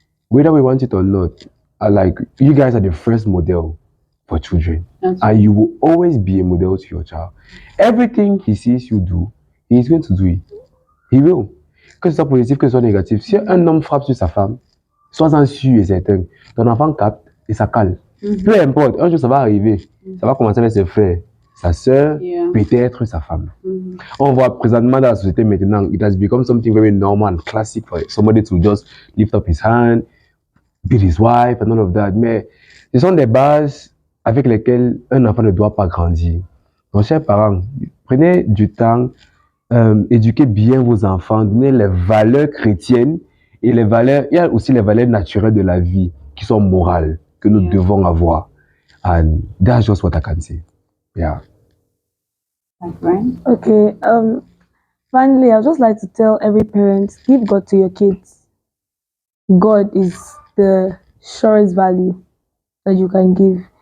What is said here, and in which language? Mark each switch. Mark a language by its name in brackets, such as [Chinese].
[English] Whether we want it or not, like you guys are the first model for children. That's And you will always be a model to your child. Everything he sees you do, he is going to do it. He will. [French] Que ce soit positif, que ce soit négatif. Si un homme frappe sur sa femme, sois-en sûr et certain, ton enfant capte et ça cale. Peu importe, un jour ça va arriver. Ça va commencer avec ses frères, sa sœur, [English] Yeah. [French] peut-être sa femme. On voit présentement dans la société maintenant, [English] it has become something very normal and classic for somebody to just lift up his hand, beat his wife and all of that. [French] Mais ce sont des bases avec lesquelles un enfant ne doit pas grandir. Donc, chers parents, prenez du temps, éduquez bien vos enfants, donnez les valeurs chrétiennes et les valeurs, il y a aussi les valeurs naturelles de la vie qui sont morales, que nous devons avoir. [English] And that's just what I can say. Yeah. Right? Okay. Finally, I'd just like to tell every parent, give God to your kids. God is the surest value that you can give.